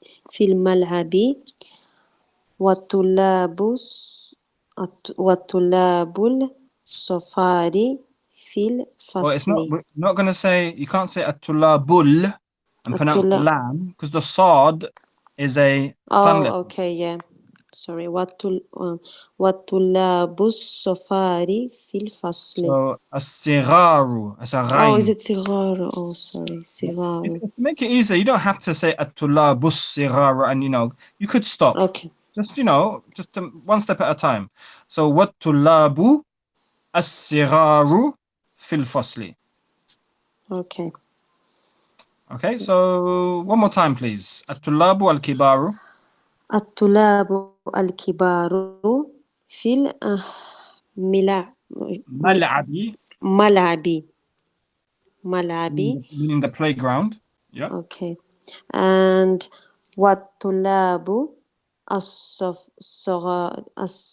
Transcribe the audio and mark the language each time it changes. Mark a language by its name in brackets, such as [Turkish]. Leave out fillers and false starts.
[Arabic] في الملعب والطلاب والطلاب الصفار في [English] Well, it's not. [Arabic] الفصل. [English] We're not going to say. You can't say at-tulabul and pronounce the [Arabic] الطلاب. [English] lam because the sad is a sun letter. okay, yeah. Sorry. [Arabic] والطلاب الصفار في الفصل. [English] So as-sigharu, as a Oh, is [Arabic] ghain. [English] it صغار? Oh, sorry. صغار. To make it easier, you don't have to say [Arabic] at-tulabus sigharu, [English] and you could stop. Okay. Just one step at a time. So [Arabic] wat-tulabu as-sigharu fil fasli. [English] Okay. Okay, so one more time, please. [Arabic] At-tulabu al-kibaru. الطلاب الكبار في الملعب. Mal'abi, ملعب. ملعب. [English] meaning the playground. Yeah. Okay. And [Arabic] والطلاب الصغار [English] oh.